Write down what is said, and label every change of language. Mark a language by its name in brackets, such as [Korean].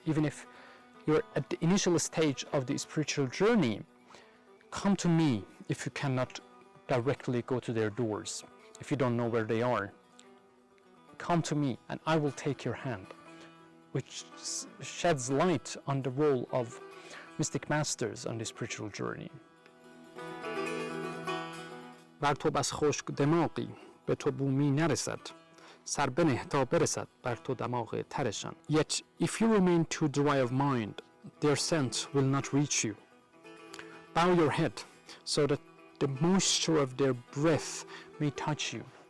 [English] Even if you're at the initial stage of the spiritual journey, come to me if you cannot directly go to their doors, if you don't know where they are. Come to me and I will take your hand, which sheds light on the role of mystic masters on the spiritual journey. [Persian] بر تو بس خشک دماغی به تو بومی نرسد سر بنه تا برسد بر تو دماغ ترشان. [English] Yet if you remain too dry of mind, their scent will not reach you. Bow your head so that the moisture of their breath may touch you.